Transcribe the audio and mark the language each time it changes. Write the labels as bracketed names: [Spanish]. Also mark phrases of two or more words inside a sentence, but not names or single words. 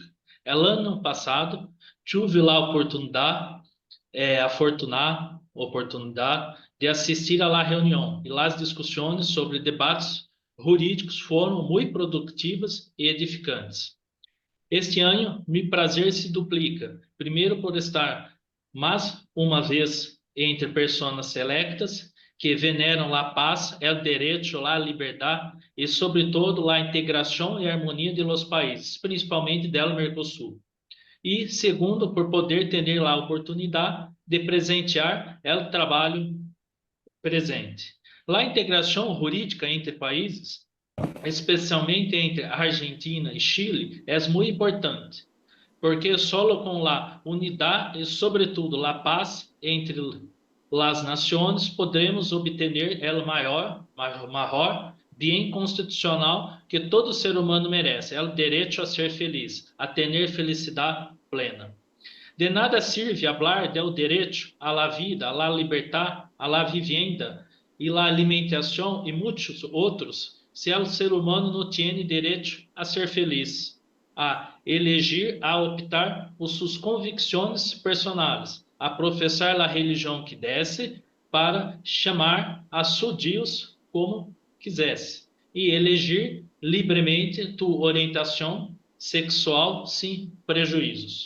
[Portuguese] El ano passado, tive a oportunidade de assistir [Spanish] a la [Portuguese] reunião e as discussões sobre debates jurídicos foram muito produtivas e edificantes. Este ano, meu prazer se duplica, primeiro por estar mais uma vez entre pessoas selectas que veneram a paz, o direito, a liberdade e, sobretudo, a integração e harmonia [Spanish] de los [Portuguese] países, principalmente del Mercosul. E, segundo, por poder ter a oportunidade de presentear o trabalho presente. A integração jurídica entre países, especialmente entre Argentina e Chile, é muito importante, porque só com a unidade e, sobretudo, a paz entre as nações podemos obter o maior bem constitucional que todo ser humano merece, é o direito a ser feliz, a ter felicidade plena. [Spanish] De nada sirve [Portuguese] falar do direito à [Spanish] la vida, [Portuguese] à la liberdade, à [Spanish] la vivienda [Portuguese] e à alimentação e muitos outros, se o ser humano não tem direito a ser feliz, a elegir, a optar por suas convicções personais, a professar a religião que desce, para chamar a seu Deus como quisesse, e elegir livremente tua orientação sexual sem prejuízos.